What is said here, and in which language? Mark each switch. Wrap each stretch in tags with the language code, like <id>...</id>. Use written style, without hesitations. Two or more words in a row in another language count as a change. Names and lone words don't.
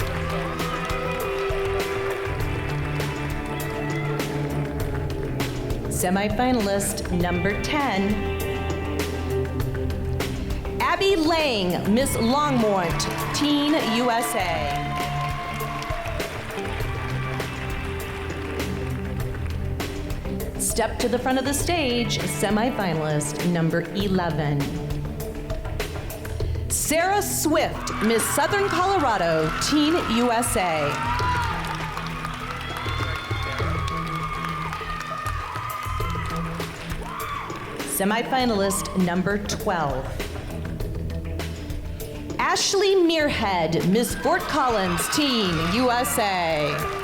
<en>Semifinalist number 10, Abby Lang, Miss Longmont, Teen, USA. Step to the front of the stage, semifinalist number 11. Sarah Swift, Miss Southern Colorado, Teen, USA. Semifinalist number 12. Ashley Muirhead, Miss Fort Collins, Teen, USA.</en>